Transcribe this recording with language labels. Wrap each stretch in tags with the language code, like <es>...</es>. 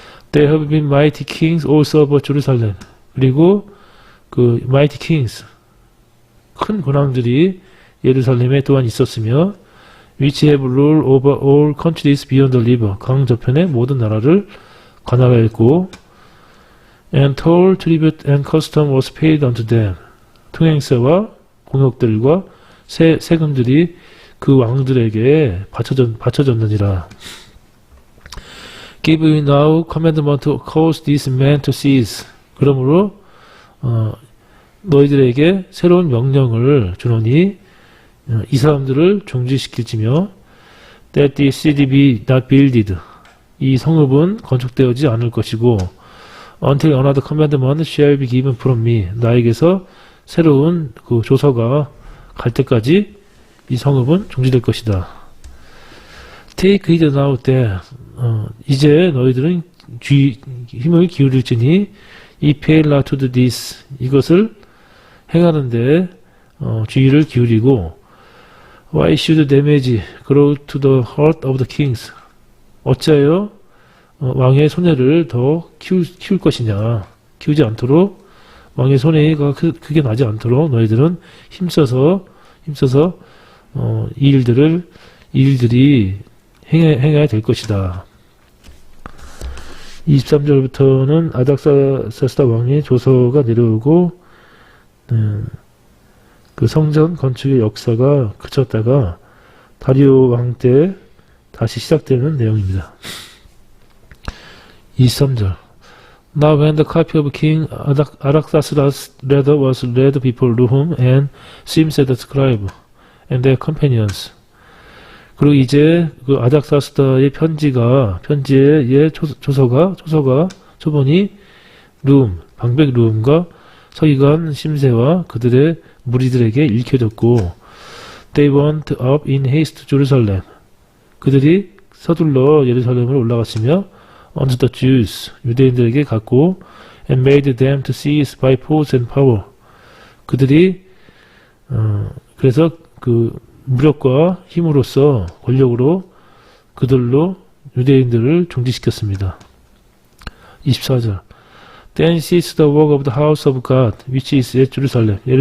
<en>there have been mighty kings also of Jerusalem</en> <ko>그리고 그</ko> <en>mighty kings</en> <ko>큰 군왕들이 예루살렘에 또한 있었으며</ko> <en>which have ruled over all countries beyond the river</en> <ko>강 저편의 모든 나라를 관할하였고</ko> <en>and toll, tribute, and custom was paid unto them.</en> <ko>통행세와 공역들과 세금들이 그 왕들에게 바쳐졌느니라.</ko> <en>Give we now commandment to cause these men to cease.</en> <ko>그러므로 너희들에게 새로운 명령을 주노니 이 사람들을 종지시킬지며</ko> <en>that the city be not builded</en> <ko>이 성읍은 건축되어지 않을 것이고</ko> <en>until another commandment shall be given from me</en> <ko>나에게서 새로운 그 조서가 갈 때까지 이 성읍은 종지될 것이다.</ko> <en>Take heed now that</en> <ko>이제 너희들은 힘을 기울일지니</ko> <en>이 fail not to do this</en> <ko>이것을 행하는데 주의를 기울이고</ko> <en>Why should damage grow to the heart of the kings?</en> <ko>어찌하여 왕의 손해를 더 키울 것이냐? 키우지 않도록 왕의 손해가 크게 나지 않도록 너희들은 힘써서 이 일들이 행해야 될 것이다. 23절부터는 아닥사스다 왕의 조서가 내려오고 그 성전 건축의 역사가 그쳤다가 다리오 왕 때 다시 시작되는 내용입니다.</ko> <en>23절 Now when the copy of King Artaxerxes' letter was read before Nahum and Simsai the scribe and their companions</en> <ko>그리고 이제 그 아닥사스다의 편지의 조서가 초본이 방백 룸과 서기관 심세와 그들의 무리들에게 읽혀졌고</ko> <en>They went up in haste to Jerusalem.</en> <ko>그들이 서둘러 예루살렘을 올라갔으며</ko> <en>unto the Jews,</en> <ko>유대인들에게 갔고</ko> <en>and made them to seize by force and power.</en> <ko>그들이 그래서 그 무력과 힘으로써 권력으로 그들로 유대인들을 종지시켰습니다.</ko> <en>24절 Then ceased the work of the house of God, which is at Jerusalem.</en>